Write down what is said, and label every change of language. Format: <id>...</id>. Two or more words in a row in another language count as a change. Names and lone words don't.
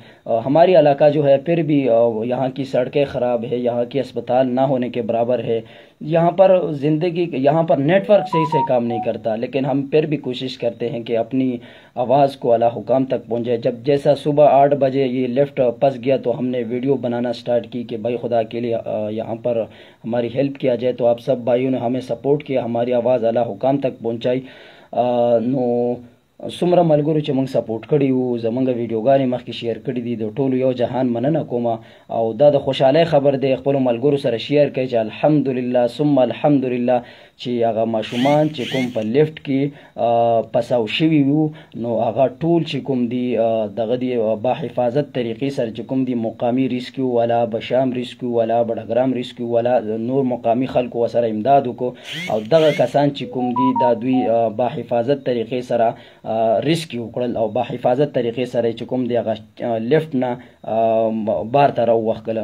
<ur>ہماری علاقہ جو ہے پھر بھی یہاں کی سڑکیں خراب ہے، یہاں کی اسپتال نہ ہونے کے برابر ہے، یہاں پر یہاں پر نیٹ ورک صحیح سے کام نہیں کرتا، لیکن ہم پھر بھی کوشش کرتے ہیں کہ اپنی آواز کو اعلیٰ حکام تک پہنچے۔ جیسا صبح 8 بجے یہ لیفٹ پھنس گیا تو ہم نے ویڈیو بنانا سٹارٹ کی کہ بھائی خدا کے لیے یہاں پر ہماری ہیلپ کیا جائے، تو آپ سب بھائیوں نے ہمیں سپورٹ کیا، ہماری آواز اعلیٰ حکام تک پہنچائی۔</ur> <ps>نو څومره ملګرو چې موږ سپورټ کړي وو، زمونږ ویډیوګانې مخکې شیر کړي دي، د ټولو یو جهان مننه کوم، او دا د خوشحالۍ خبر دی، خپلو ملګرو سره شیر کړئ چې</ps> <ar>الحمدلله ثم الحمدلله</ar> <ps>چې هغه ماشومان چې کوم په لیفټ کې پساو شوي وو، نو هغه ټول چې کوم دي دغه دی باحفاظت طریقې سره چې کوم دي مقامی ریسکیو والا، بشام ریسکیو والا، بډګرام ریسکیو والا، نور مقامی خلکو سره امداد وکړو، او دغه کسان چې کوم دي دا دوی باحفاظت طریقې سره ریسکیو کړل، او باحفاظت طریقې سره چې کوم دی هغه لیفټ نه بار ته راووښکله.</ps>